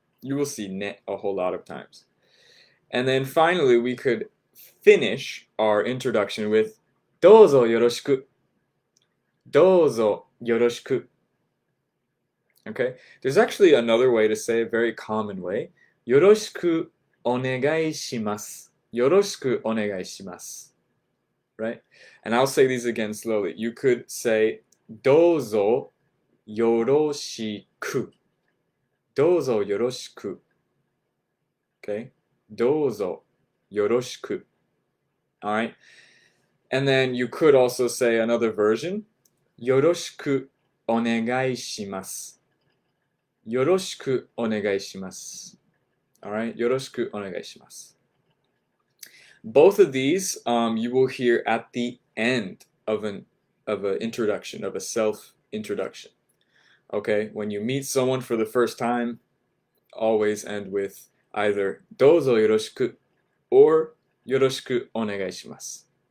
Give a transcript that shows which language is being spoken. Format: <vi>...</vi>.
<en>You will see ne a whole lot of times. And then finally, we could finish our introduction with</en> <ja>どうぞよろしく. どうぞよろしく.</ja> <en>Okay? There's actually another way to say a very common way.</en> <ja>よろしくお願いします.よろしくお願いします.</ja> <en>Right? And I'll say these again slowly. You could say</en> <ja>どうぞよろしく. どうぞよろしく.</ja> <en>Okay?</en> <ja>どうぞよろしく.</ja> <en>Alright? And then you could also say another version.</en> <ja>よろしくお願いします.よろしくお願いします.</ja> <en>Alright?</en> <ja>よろしくお願いします.</ja> <en>Both of these you will hear at the end of an introduction, of a self-introduction. Okay? When you meet someone for the first time, always end with either</en> <ja>どうぞよろしく</ja> <en>or</en> <ja>よろしくお願いします.</ja>